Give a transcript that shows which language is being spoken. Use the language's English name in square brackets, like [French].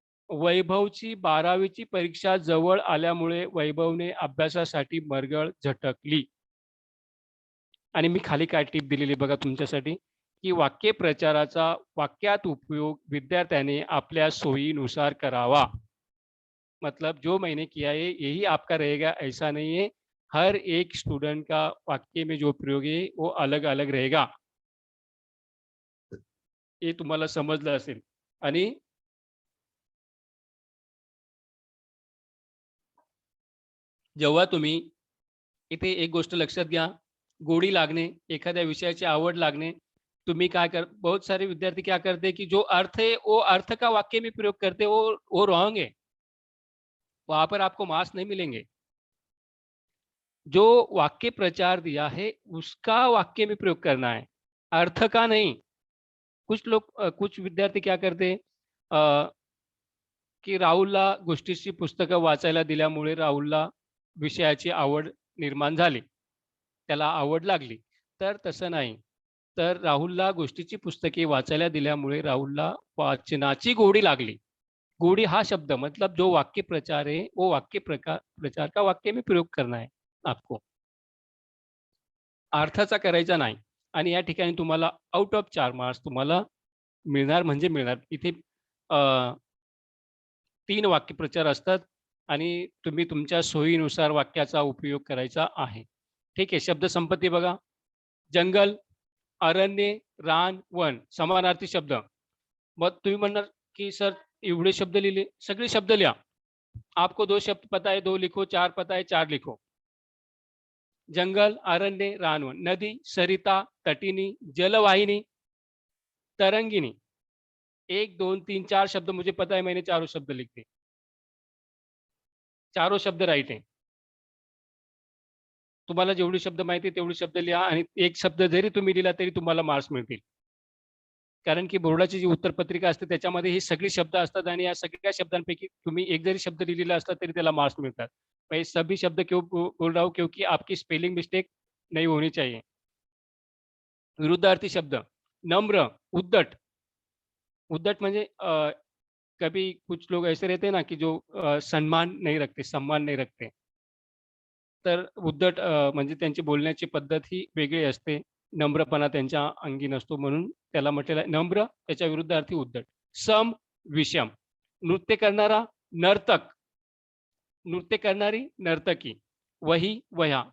[Marathi] वैभवची 12वीची परीक्षा जवळ आल्यामुळे वैभवने अभ्यासासाठी मरगळ झटकली. आणि मी खाली काय टिप दिलेली बघा तुमच्यासाठी, की वाक्यप्रचाराचा वाक्यात उपयोग विद्यार्थ्याने आपल्या सोयीनुसार करावा. [Hindi] मतलब जो मैंने किया है यही आपका रहेगा, ऐसा नहीं है. हर एक स्टूडेंट का वाक्य में जो प्रयोग है वो अलग-अलग रहेगा. [Marathi] हे तुम्हाला समजलं असेल. आणि जेव्हा तुम्ही इथे एक गोष्ट लक्षात घ्या, गोडी लागणे, एखाद्या विषयाची आवड लागणे. तुम्ही काय कर [Hindi] बहुत सारे विद्यार्थी क्या करते हैं कि जो अर्थ है, वो अर्थ का वाक्य में प्रयोग करते हैं, वो रॉन्ग है। वहाँ पर आपको मार्क्स नहीं मिलेंगे। जो वाक्य प्रचार दिया है, उसका वाक्य में प्रयोग करना है, अर्थ का नहीं। कुछ लोग कुछ विद्यार्थी क्या करते हैं की [Marathi] राहुलला गोष्टीची पुस्तकं वाचायला दिल्यामुळे राहुलला विषयाची आवड निर्माण झाली. त्याला आवड लागली. तर तसं नाही. तर राहुलला गोष्टीची पुस्तके वाचायला दिल्यामुळे राहुलला वाचनाची गोडी लागली. गोडी हा शब्द [Hindi] मतलब जो वाक्य प्रचार है, वो वाक्य प्रचार का वाक्य में प्रयोग करना है आपको. [Marathi] अर्थाचा करायचा नाही. आणि या ठिकाणी तुम्हाला आउट ऑफ 4 मार्क्स तुम्हाला मिळणार म्हणजे मिळणार. इथे 3 वाक्यप्रचार असतात आणि तुम्ही तुमच्या सोयीनुसार वाक्याचा उपयोग करायचा आहे. ठीक आहे. शब्दसंपत्ती बघा. जंगल, अरण्य, रान, वन समानार्थी शब्द. मग तुम्ही म्हणणार, की सर एवढे शब्द लिहिले. सगळे शब्द लिहा. [Hindi] आपको 2 शब्द पता है 2 लिखो, 4 पता है 4 लिखो. [Marathi] जंगल, अरण्य, रान, वन. नदी, सरिता, तटिनी, जलवाहिनी, तरंगिनी. [Hindi] 1, 2, 3, 4 शब्द मुझे पता है, मैंने चारों शब्द लिख दिए. चारों शब्द राइट है. [Marathi] तुम्हाला जेवढे शब्द माहिती आहे तेवढे शब्द लिहा आणि एक शब्द जरी तुम्ही लिहिला तरी तुम्हाला मार्क्स मिळतील. कारण की बोर्डाची जी उत्तरपत्रिका असते त्याच्यामध्ये हे सगळे शब्द असतात आणि या सगळ्या शब्दांपैकी तुम्ही एक जरी शब्द लिहिलेला असला तरी त्याला मार्क्स मिळतात. [Hindi] मैं सभी शब्द क्यों बोल रहा हूँ क्योंकि आपकी स्पेलिंग मिस्टेक नहीं होनी चाहिए. [Marathi] विरुद्धार्थी शब्द नम्र, उद्धट. उद्धट म्हणजे [Hindi] कभी कुछ लोग ऐसे रहते हैं ना कि जो सम्मान नहीं रखते. [Marathi] तर उद्धट म्हणजे त्यांची बोलण्याची पद्धत ही वेगळी असते. नम्रपणा त्यांच्या अंगी नसतो म्हणून त्याला म्हटलेलं आहे नम्र, त्याच्या विरुद्धार्थी उद्धट. सम, विषम. नृत्य करणारा नर्तक, नृत्य करणारी नर्तकी. वही, वह्या.